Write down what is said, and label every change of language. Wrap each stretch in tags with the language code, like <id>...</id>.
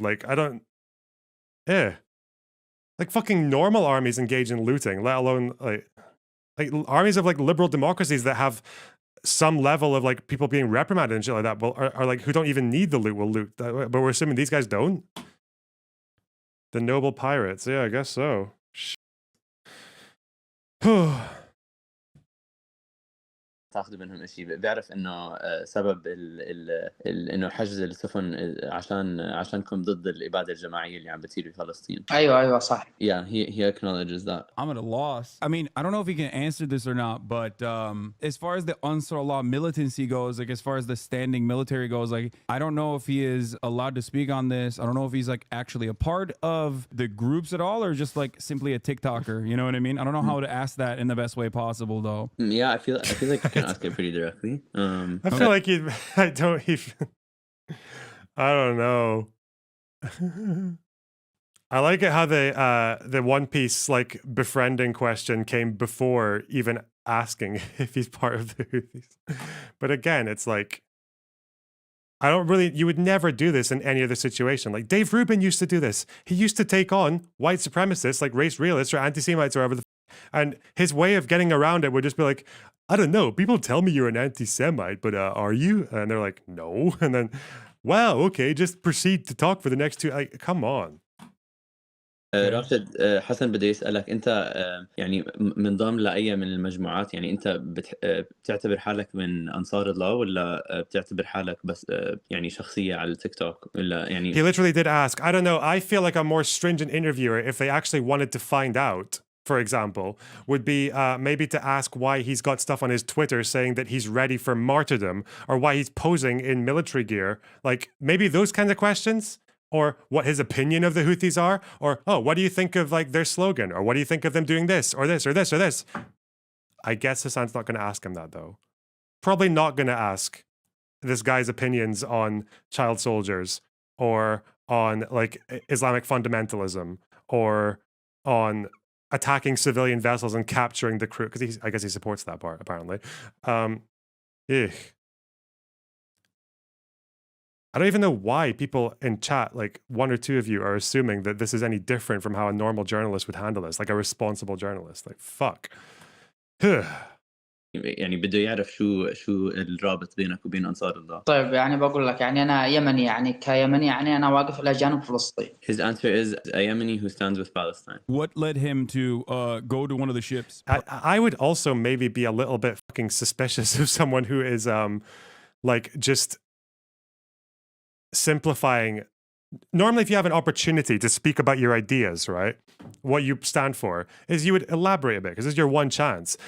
<en>Like, I don't, like fucking normal armies engage in looting, let alone like armies of like liberal democracies that have some level of like people being reprimanded and shit like that, are like who don't even need the loot will loot. But we're assuming these guys don't. The noble pirates, yeah, I guess so.</en> <ar>تاخذ منهم شيء بيعرف انه سبب انه حجز السفن عشانكم ضد الاباده الجماعيه اللي عم بتصير في فلسطين. ايوه صح.</ar> <en>Yeah, he acknowledges that. I'm at a loss. I mean, I don't know if he can answer this or not, but as far as the Ansar Allah militancy goes, like as far as the standing military goes, like I don't know if he is allowed to speak on this. I don't know if he's like actually a part of the groups at all, or just like simply a TikToker. You know what I mean? I don't know how to ask that in the best way possible, though. Yeah, I feel like you can ask it pretty directly. I feel like I don't even. I don't know. I like it how the One Piece like befriending question came before even asking if he's part of the Houthis. But again, it's like, I don't really, you would never do this in any other situation. Like Dave Rubin used to do this. He used to take on white supremacists, like race realists or anti-Semites or whatever and his way of getting around it would just be like, I don't know, people tell me you're an anti-Semite, but are you? And they're like, no. And then, wow, okay, just proceed to talk for the next two. Like, come on.</en> <ar>راشد حسن بدي يسألك أنت يعني منضم لأي من المجموعات يعني أنت بتعتبر حالك من أنصار الله ولا بتعتبر حالك بس يعني شخصية على التيك توك ولا يعني</ar> <en>He literally did ask, I don't know, I feel like a more stringent interviewer if they actually wanted to find out, for example, would be maybe to ask why he's got stuff on his Twitter saying that he's ready for martyrdom or why he's posing in military gear. Like maybe those kinds of questions. Or what his opinion of the Houthis are, or oh, what do you think of like their slogan, or what do you think of them doing this, or this, or this, or this? I guess Hasan's not going to ask him that though. Probably not going to ask this guy's opinions on child soldiers, or on like Islamic fundamentalism, or on attacking civilian vessels and capturing the crew, because I guess he supports that part apparently. I don't even know why people in chat, like one or two of you, are assuming that this is any different from how a normal journalist would handle this, like a responsible journalist. Like, fuck.</en> <ar>يعني بده يعرف شو الرابط بينك وبين أنصار الله. طيب يعني بقول لك يعني أنا يمني يعني كيمني يعني أنا واقف إلى جانب فلسطين.</ar> <en>His answer is a Yemeni who stands with Palestine. What led him to go to one of the ships? I would also maybe be a little bit fucking suspicious of someone who is like just simplifying. Normally, if you have an opportunity to speak about your ideas, right, what you stand for, is you would elaborate a bit because this is your one chance.</en>